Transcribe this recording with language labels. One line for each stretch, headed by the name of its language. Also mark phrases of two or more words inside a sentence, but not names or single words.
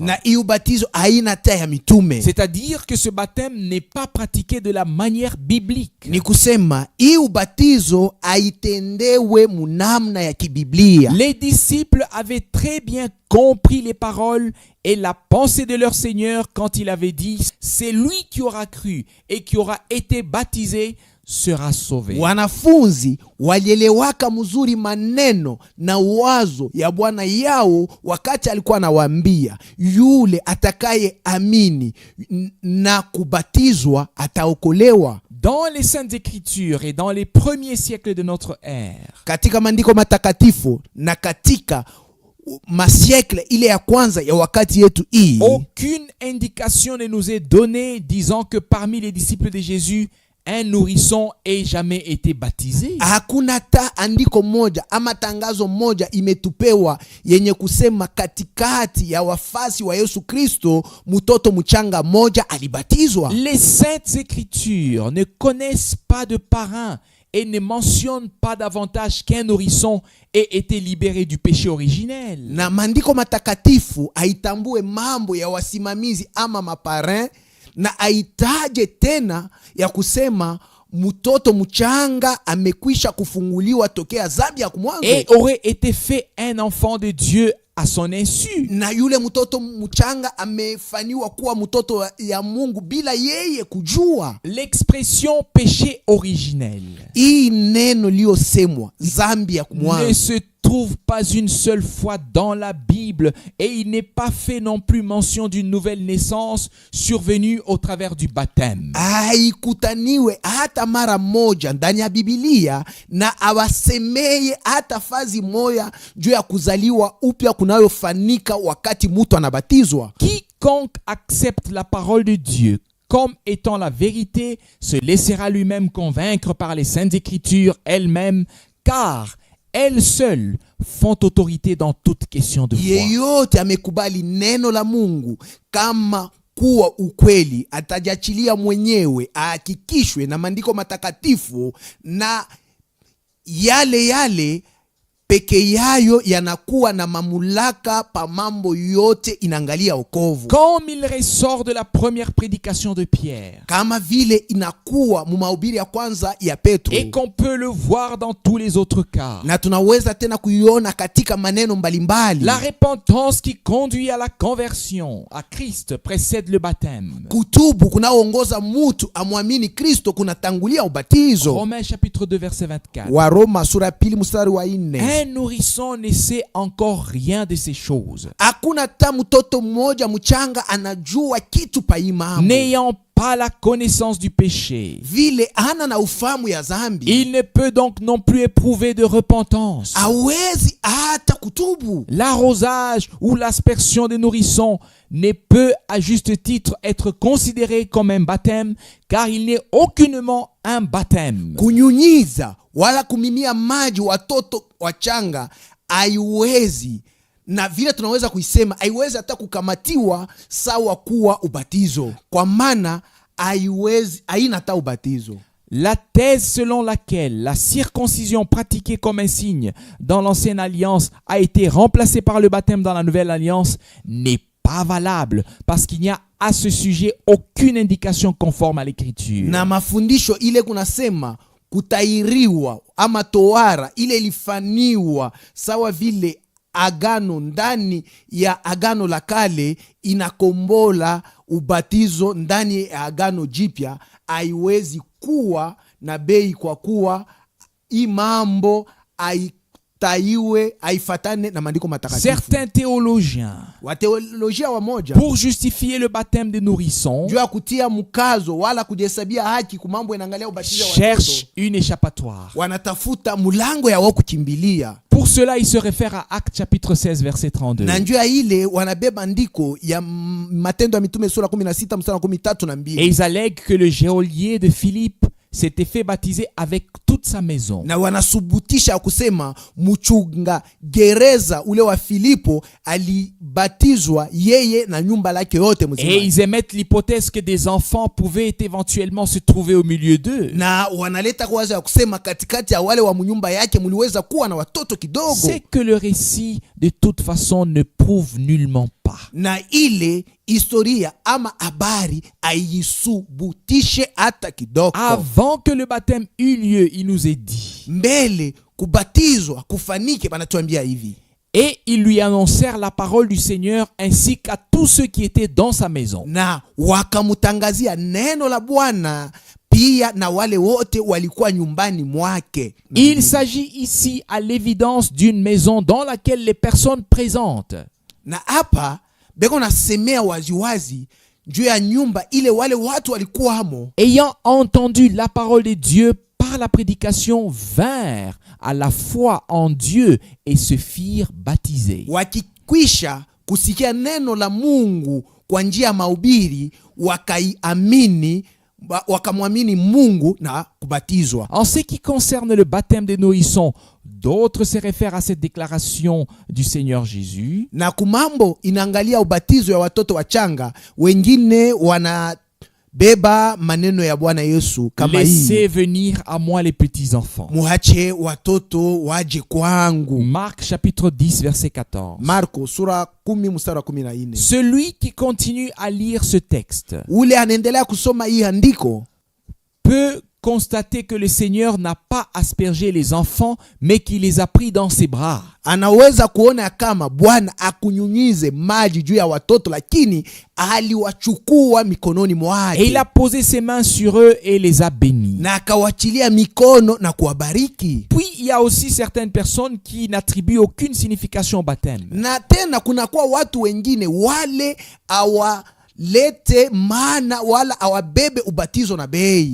Swahili: Na hii ubatizo aina ta ya mitume.
French: C'est-à-dire que ce baptême n'est pas pratiqué de la manière biblique.
Swahili: Ni kusema hii ubatizo aitendewe munamna ya kibiblia.
French: Les disciples avaient très bien compris les paroles et la pensée de leur Seigneur quand il avait dit « C'est lui qui aura cru et qui aura été baptisé sera sauvé.
Swahili: Wanafunzi walielewaka mzuri maneno na wazo ya Bwana yao wakati alikuwa anawaambia yule atakaye amini na kubatizwa ataokolewa.
French: Dans les Saintes Écritures et dans les premiers siècles de notre ère,
Swahili: Katika maandiko matakatifu na katika masiekle ile ya kwanza ya wakati yetu hii,
French: aucune indication ne nous est donnée disant que parmi les disciples de Jésus, un nourrisson ait jamais été baptisé.
Swahili: hakuna ta andiko moja ama tangazo moja imetupewa yenye kusema katikati ya wafasi wa Yesu Kristo mtoto mchanga moja alibatizwa.
French: Les Saintes Écritures ne connaissent pas de parrain et ne mentionnent pas davantage qu'un nourrisson ait été libéré du péché originel.
Swahili: Na maandiko matakatifu haitambue mambo ya wasimamizi ama maparin, na aitaje tena ya kusema mtoto mchanga amekwisha kufunguliwa tokea dhambi ya kumwanzo,
French: Et aurait été fait un enfant de Dieu à son insu.
Swahili: na yule mtoto mchanga amefaniwa kuwa mtoto ya Mungu bila yeye kujua.
French: L'expression péché originel
Swahili: Hii neno liyosemwa dhambi ya
French: ne
Swahili: kumwanzo
French: se trouve pas une seule fois dans la Bible et il n'est pas fait non plus mention d'une nouvelle naissance survenue au travers du baptême.
Swahili: Haikutaniwe hata mara moja ndani ya Biblia na awasemeye hata fazi moya juu ya kuzaliwa upya kunayofanika wakati mtu anabatizwa.
French: Quiconque accepte la parole de Dieu comme étant la vérité se laissera lui-même convaincre par les saintes écritures elles-mêmes, car elles seules font autorité dans toute question de foi.
Swahili: Yeyote amekubali neno la Mungu kama kuwa ukweli atajachilia mwenyewe ahakikishwe na maandiko matakatifu, na yale peke yayo yanakuwa na mamlaka pa mambo yote inaangalia wokovu.
French: Comme il ressort de la première prédication de Pierre,
Swahili: Kama vile inakuwa mu mahubiri ya kwanza ya Petro,
French: et qu'on peut le voir dans tous les autres cas.
Swahili: na tunaweza tena kuiona katika maneno mbalimbali.
French: La repentance qui conduit à la conversion à Christ précède le baptême.
Swahili: Kutubu kunaongoza mtu amwamini Kristo kunatangulia ubatizo.
French: Romains chapitre 2 verset 24.
Swahili: Wa Roma sura pili mstari wa 4.
French: Un nourrisson ne sait encore rien de ces choses,
Swahili: Hakuna hata mtoto mmoja mchanga anajua kitu pa imambo.
French: n'ayant pas la connaissance du péché.
Swahili: Vile hana na ufahamu ya zambi,
French: Il ne peut donc non plus éprouver de repentance.
Swahili: hawezi hata kutubu.
French: L'arrosage ou l'aspersion des nourrissons ne peut à juste titre être considéré comme un baptême, car il n'est aucunement un baptême.
Swahili: Kunyunyiza wala kumimia maji watoto wachanga haiwezi, na vile tunaweza kuisema haiwezi hata kukamatiwa sawa kuwa ubatizo, kwa maana haiwezi, haina hata ubatizo.
French: La thèse selon laquelle la circoncision pratiquée comme un signe dans l'ancienne alliance a été remplacée par le baptême dans la nouvelle alliance n'est pas valable, parce qu'il n'y a à ce sujet aucune indication conforme à l'écriture.
Swahili: Na mafundisho ile kunasema kutairiwa ama tohara ile ilifaniwa sawa vile agano ndani ya agano la kale inakombola ubatizo ndani ya agano jipya, haiwezi kuwa na bei, kwa kuwa hii mambo haitaiwe haifatane na maandiko matakatifu.
French: Certains théologiens,
Swahili: Wateolojia wamoja,
French: pour justifier le baptême des nourrissons,
Swahili: juu ya kutia mkazo wala kujihesabia haki kumambo inaangalia ubatizo wa watoto,
French: cherchent une échappatoire.
Swahili: wanatafuta mulango ya wao kukimbilia.
French: Pour cela, il se réfère à Actes chapitre 16 verset 32.
Swahili: Na njia ile wanabeba andiko ya Matendo ya Mitume sura 16 mstari wa 13 na 2.
French: Et ils allèguent que le geôlier de Philippe s'était fait baptiser avec toute sa maison.
Swahili: Na wanasubutisha kusema mchunga gereza ule wa Filipo alibatizwa yeye na nyumba lake yote mzima.
French: Et ils émettent l'hypothèse que des enfants pouvaient éventuellement se trouver au milieu d'eux.
Swahili: Na wanaleta kwaza ya kusema katikati ya wale wa mnyumba yake mliweza kuwa na watoto kidogo.
French: C'est que le récit de toute façon ne prouve nullement pas.
Swahili: Na ile historia ama habari aisubutishe hata kidogo.
French: Avant que le baptême eut lieu, il nous est dit.
Swahili: Mbele kubatizwa kufanike banatuambia hivi.
French: Et ils lui annoncèrent la parole du Seigneur ainsi qu'à tous ceux qui étaient dans sa maison.
Swahili: Na wakamutangazia neno la Bwana pia na wale wote walikuwa nyumbani mwake.
French: Il s'agit ici à l'évidence d'une maison dans laquelle les personnes présentes,
Swahili: Na hapa beko nasemea waziwazi juu ya nyumba ile wale watu walikuwamo,
French: ayant entendu la parole de Dieu par la prédication, vinrent à la foi en Dieu et se firent baptiser.
Swahili: wakikwisha kusikia neno la Mungu kwa njia ya mahubiri, wakaiamini, wakamwamini Mungu na kubatizwa.
French: En ce qui concerne le baptême des nourrissons, d'autres se réfèrent à cette déclaration du Seigneur Jésus.
Swahili: Na kumambo inaangalia ubatizo ya watoto wachanga, wengine wanabeba maneno ya Bwana Yesu kama hii:
French: Laissez venir à moi les petits enfants.
Swahili: muache watoto waje kwangu.
French: Marc chapitre 10 verset 14.
Swahili: Marko sura 10 mstari wa 14.
French: Celui qui continue à lire ce texte
Swahili: Ule anaendelea kusoma hii andiko
French: peut constater que le Seigneur n'a pas aspergé les enfants, mais qu'il les a pris dans ses bras.
Swahili: Anaweza kuona kama Bwana akunyunyize maji juu ya watoto, lakini aliwachukua mikononi
French: Et
Swahili: mwake
French: il a posé ses mains sur eux et les a bénis.
Swahili: na akawachilia mikono na kuwabariki.
French: Puis, il y a aussi certaines personnes qui n'attribuent aucune signification au baptême.
Swahili: Na tena kunakuwa watu wengine wale awalete maana wala awabebe ubatizo na bei.